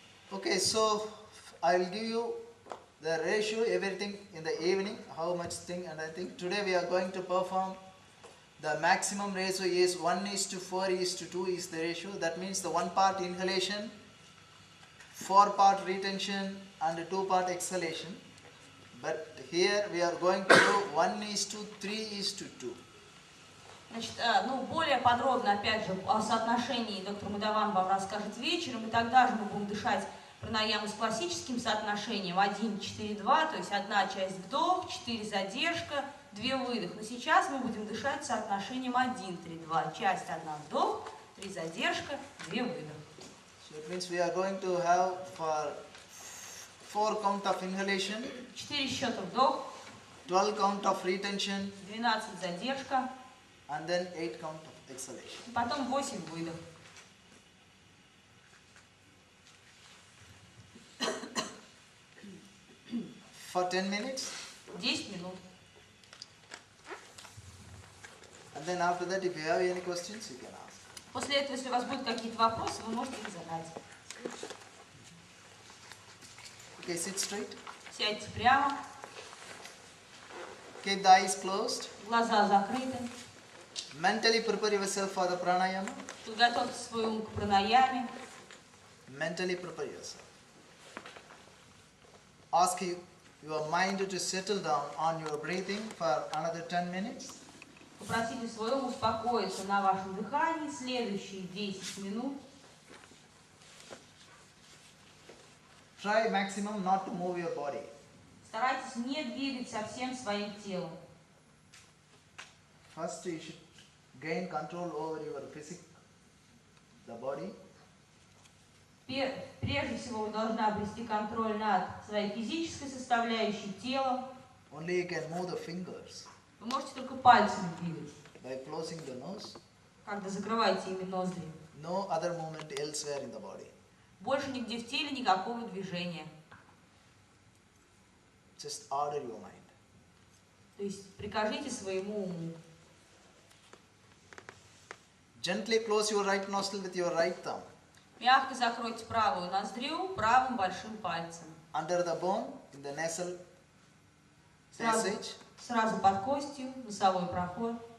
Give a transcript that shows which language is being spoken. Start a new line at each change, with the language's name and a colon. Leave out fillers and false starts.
English: Okay, so I'll give you the ratio, everything in the evening, how much thing, and I think today we are going to perform the maximum ratio is 1:4:2 is the ratio. That means the 1 part inhalation, 4 part retention, and 2 part exhalation. But here we are going to do 1:3:2.
Russian: Значит, более подробно, опять же, о соотношении доктор Мадаван вам расскажет вечером, и тогда же мы будем дышать пранаяму с классическим соотношением 1-4-2, то есть одна часть вдох, 4 задержка, 2 выдох. Но сейчас мы будем дышать соотношением 1-3-2, часть 1 вдох, 3 задержка, 2 выдох.
English: So it means we are going to have for 4 count of inhalation,
Russian: 4 счета вдох,
English: 12 count of retention,
Russian: 12 задержка,
English: and then 8 count of exhalation.
Russian: и потом 8 выдох.
English: For 10 minutes,
Russian: 10 минут.
English: and then after that, if you have any questions, you can ask.
Russian: После этого, если у вас будут какие-то вопросы, вы можете их задать.
English: Okay, sit straight.
Russian: Сядьте прямо,
English: Keep the eyes closed.
Russian: глаза закрыты.
English: Mentally prepare yourself for the pranayama.
Russian: Подготовьте свой ум к пранаяме.
English: Mentally prepare yourself. Ask your mind to settle down on your breathing for another 10 minutes.
Russian: Попросите свой ум успокоиться на вашем дыхании следующие 10 минут.
English: Try maximum not to move your body.
Russian: Старайтесь не двигать совсем своим телом.
English: First, you should gain control over your physical, the body.
Russian: Прежде всего, вы должны обрести контроль над своей физической составляющей телом.
English: Only you can move the fingers
Russian: Вы можете только пальцами двигать,
English: by closing the nose.
Russian: когда закрываете ими ноздри.
English: No other movement elsewhere in the body.
Russian: Больше нигде в теле никакого движения.
English: Just order your mind.
Russian: То есть прикажите своему уму.
English: Gently close your right nostril with your right thumb.
Russian: Мягко закройте правую ноздрю правым большим пальцем.
English: Under the bone, in the nasal passage.
Russian: Сразу под костью, носовой проход.